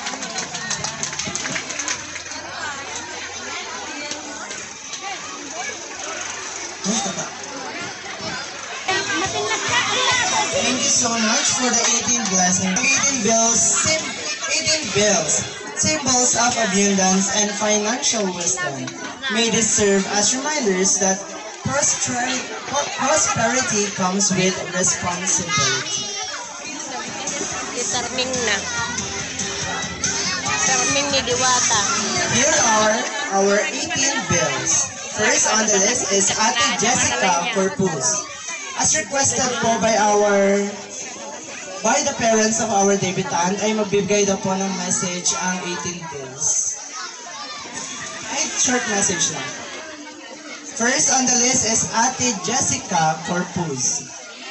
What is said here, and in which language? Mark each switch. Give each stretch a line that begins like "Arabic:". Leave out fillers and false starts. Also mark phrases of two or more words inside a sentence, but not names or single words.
English: Thank you so much for the 18 blessings. 18 bills, symbols of abundance and financial wisdom. May this serve as reminders that prosperity comes with responsibility.
Iloko: Itarming na. Tarming ni Diwata.
English: Here are our 18 bills. First on the list is Ate Jessica Corpus. As requested po by the parents of our debutant,
Filipino: ay magbibigay daw po ng message ang 18 bills. Ay,
English: short message
Filipino: lang.
English: First on the list is Ate Jessica Corpus.